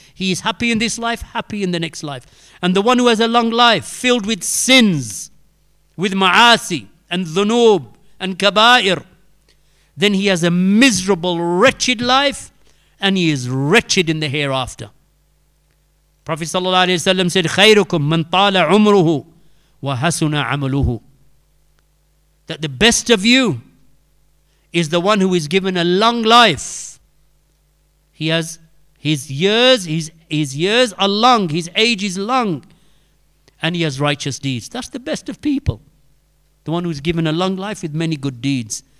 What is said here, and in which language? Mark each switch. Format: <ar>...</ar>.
<en>He is happy in this life, happy in the next life. And the one who has a long life filled with sins, with ma'asi and dhunub and kaba'ir, then he has a miserable, wretched life, and he is wretched in the hereafter. Prophet ﷺ said,</en> <ar>خَيْرُكُمْ مَنْ طَالَ عُمْرُهُ وَحَسُنَ عَمَلُهُ.</ar> <en>That the best of you is the one who is given a long life. He has His years are long, his age is long, and he has righteous deeds. That's the best of people. The one who's given a long life with many good deeds.</en>